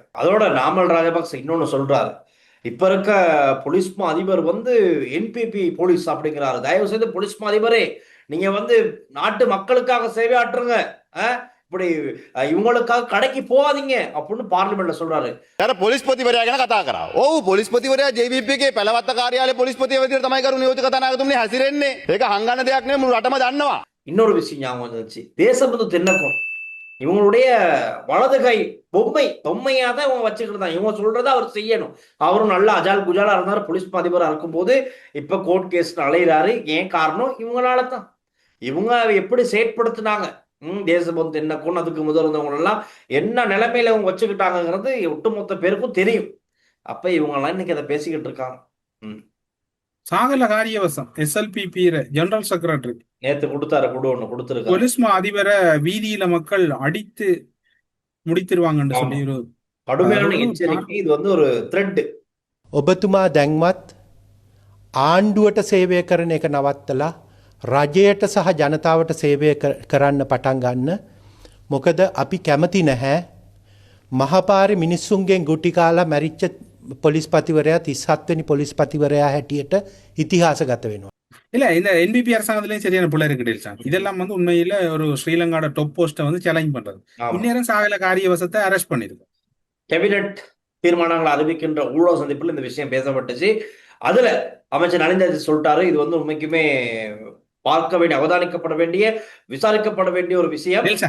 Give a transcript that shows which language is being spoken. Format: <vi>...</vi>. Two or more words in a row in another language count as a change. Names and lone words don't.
<ta>அதோட நாமல் ராஜபக்ச இன்னொன்னு சொல்றாரு, இப்ப இருக்க போலீஸ் அதிபர் வந்து என்பிபி போலீஸ் அப்படிங்கிறாரு. தயவு செய்து போலீஸ் அதிபரே, நீங்க வந்து நாட்டு மக்களுக்காக சேவை ஆற்றுங்க, இப்படி இவங்களுக்காக கடைக்கு போகாதீங்க அப்படின்னு பார்லிமெண்ட்ல சொல்றாரு.</ta> <si>පොලිස්පතිවරයා ගැන කතා කරා. ඔව් පොලිස්පතිවරයා JVP එකේ පැලවත්ත කාර්යාලයේ පොලිස්පතිය විදිහට තමයි කරු නියෝජක කතානායකතුමනි හැසිරෙන්නේ. ඒක හංගන්න දෙයක් නෙමෙයි, මුළු රටම දන්නවා.</si> <ta>இன்னொரு விஷயம் ஞாபகம் வந்துச்சு, தேசபந்து தென்னக்கோன் இவங்களுடைய வலது கை பொம்மையா தான் இவங்க வச்சுக்கிட்டு தான். இவங்க சொல்றதை அவர் செய்யணும். அவரும் நல்ல அஜால் குஜாலா இருந்தாரு, போலீஸ் அதிபரா இருக்கும்போது இப்ப கோர்ட் கேஸ் அலையிறாரு. ஏன் காரணம்? இவங்களால தான். இவங்க எப்படி செயற்படுத்தினாங்க, தேசபந்து என்ன கொண்டு அதுக்கு முதல்வங்க எல்லாம் என்ன நிலைமையில இவங்க வச்சுக்கிட்டாங்கிறது ஒட்டுமொத்த பேருக்கும் தெரியும். அப்ப இவங்க எல்லாம் இன்னைக்கு அதை பேசிக்கிட்டு இருக்காங்க. சாகல காரியவசம் SLPP</ta> <en>general secretary</en> <ta>நேத்து கொடுத்தாரு, ஒண்ணு கொடுத்திருக்காரு. போலீஸ் அதிபரை வீதியில மக்கள் அடித்து முடித்திருவாங்கன்னு சொல்லி ஒரு கடுமையான எச்சரிக்கை. இது வந்து ஒரு த்ரெட்.</ta> <si>ඔබතුමා දැන්වත් ආණ්ඩුවට සේවය කරන එක නවත්තලා රජයට සහ ජනතාවට සේවය කරන්න පටන් ගන්න. මොකද අපි කැමති නැහැ මහපාරි මිනිස්සුන්ගෙන් ගුටි කාලා මැරිච්ච පොලිස්පතිවරයා 37 වෙනි පොලිස්පතිවරයා හැටියට ඉතිහාසගත වෙනවා.</si> <ta>இல்ல இந்த NPP அரசாங்கத்திலயும் சரியான பிள்ளை இருக்கு டெல்சான். இதெல்லாம் வந்து உண்மையில ஒரு ஸ்ரீலங்காவோட</ta> <en>top post</en> <ta>வந்து சேலஞ்ச் பண்றது. இந்நேரம் சாகல காரியவசத்தை அரெஸ்ட் பண்ணிருக்கு. கேபினட் தீர்மானங்களை அறிவிக்கின்ற ஊழல் சந்திப்பில் இந்த விஷயம் பேசப்பட்டுச்சு. அதுல அமைச்சர் நலிந்தாஜி சொல்லிட்டாரு, இது வந்து உண்மைக்குமே பார்க்க வேண்டிய, அவதானிக்கப்பட வேண்டிய, விசாரிக்கப்பட வேண்டிய ஒரு விஷயம்.</ta>